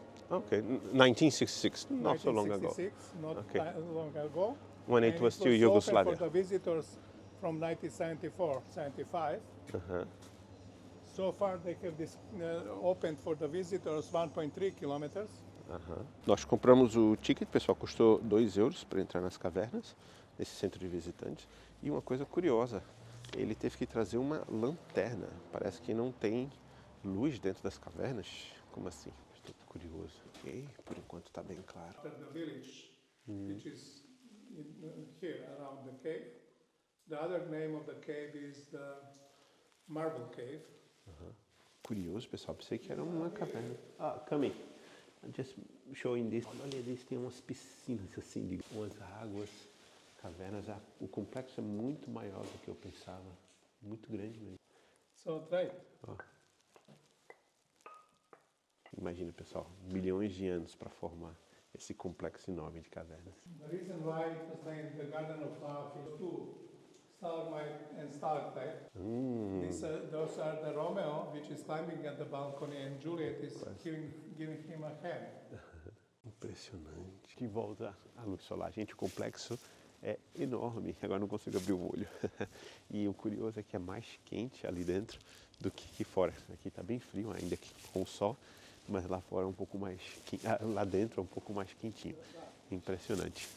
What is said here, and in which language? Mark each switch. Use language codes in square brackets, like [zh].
[en] Okay, 1966, not so long ago. 1966, not Okay. long ago. When it And was still open Yugoslavia. for the visitors from 1974, 75. So far they have opened for the visitors 1.3 kilometers. [pt] Nós compramos o ticket, pessoal, custou 2 euros para entrar nas cavernas, nesse centro de visitantes. E uma coisa curiosa, ele teve que trazer uma lanterna. Parece que não tem luz dentro das cavernas. Como assim? Estou curioso. Ok, por enquanto está bem claro. [en] The village, which is here around the cave. The other name of the cave is the Marble Cave. [pt] Curioso, pessoal. Pensei que era uma caverna. [en] Ah, come in. I'm just showing this. [pt] Olha, eles têm umas piscinas assim, de umas águas, cavernas. O complexo é muito maior do que eu pensava. Muito grande mesmo. [en] So right. [pt] Imagina, pessoal, milhões de anos para formar esse complexo enorme de cavernas. [en] The reason why it was named the Garden of Love is two, stalagmite and stalactite. Those are the Romeo, which is climbing at the balcony, and Juliet is giving him a hand. [pt] Impressionante. Que volta à luz solar. Gente, o complexo é enorme. Agora não consigo abrir o olho. E o curioso é que é mais quente ali dentro do que aqui fora. Aqui está bem frio ainda aqui com o sol, mas lá fora é um pouco mais lá dentro é um pouco mais quentinho. Impressionante.